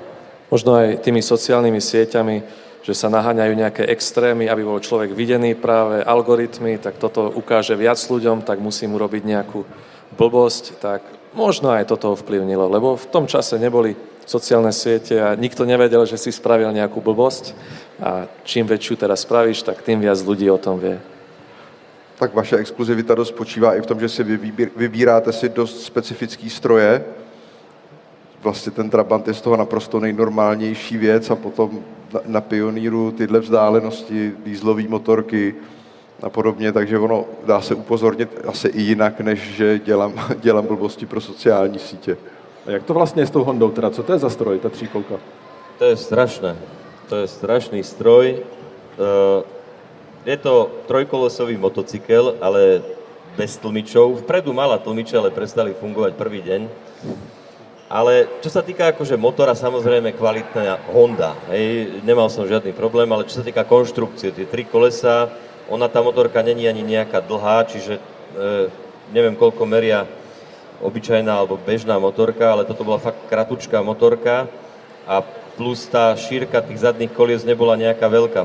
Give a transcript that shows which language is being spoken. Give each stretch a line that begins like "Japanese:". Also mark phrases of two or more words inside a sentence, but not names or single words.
Slovak: Možno aj tými sociálnymi sieťami, že sa naháňajú nejaké extrémy, aby bol človek videný práve algoritmy, tak toto ukáže viac ľuďom, tak musím urobiť nejakú blbosť, tak možno aj toto ovplyvnilo, lebo v tom čase neboli sociálne siete a nikto nevedel, že si spravil nejakú blbosť a čím väčšiu teraz spravíš, tak tým viac ľudí o tom vie.
Czech: Tak vaše exkluzivita dost spočívá i v tom, že si vybíráte si dost specifický stroje. Vlastně ten Trabant je z toho naprosto nejnormálnější věc a potom na Pioneeru tyhle vzdálenosti, dieselové motorky a podobně, takže ono dá se upozornit asi i jinak, než že dělám blbosti pro sociální sítě. A jak to vlastně je s tou Hondou teda? Co to je za stroj, ta tříkolka? To je strašné. To je strašný stroj.
Slovak: Je to trojkolesový motocykel, ale bez tlmičov. Vpredu mala tlmiče, ale prestali fungovať prvý deň. Ale čo sa týka akože motora, samozrejme kvalitná Honda. Hej, nemal som žiadny problém, ale čo sa týka konštrukcie, tie 3 kolesa, tá motorka není ani nejaká dlhá, čiže neviem koľko meria obyčajná alebo bežná motorka, ale toto bola fakt kratučká motorka a plus tá šírka tých zadných kolies nebola nejaká veľká.